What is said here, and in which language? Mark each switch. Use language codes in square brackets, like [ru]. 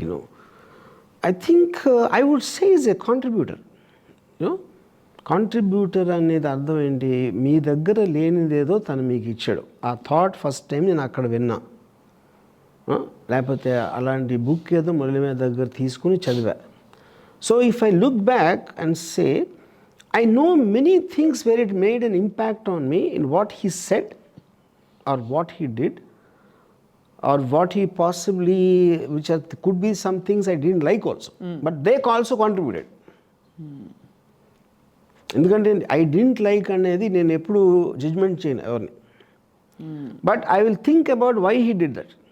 [en] You know I think I would say is a contributor. [te] You know contributor అనేది అర్థం ఏంటి? మీ దగ్గర లేనిదేదో తను మీకు ఇచ్చాడు. ఆ థాట్ ఫస్ట్ టైం నేను అక్కడ విన్నా, లేకపోతే అలాంటి బుక్ ఏదో మురళీ మ్యాప్ దగ్గర తీసుకుని చదివా. [en] So if I look back and say I know many things where it made an impact on me in what he said or what he did or what he possibly, which could be some things I didn't like also, but they also contributed. ఎందుకంటే I didn't like [te] అనేది నేను ఎప్పుడు judgement చేయను ఎవరిని, [en] but I will think about why he did that,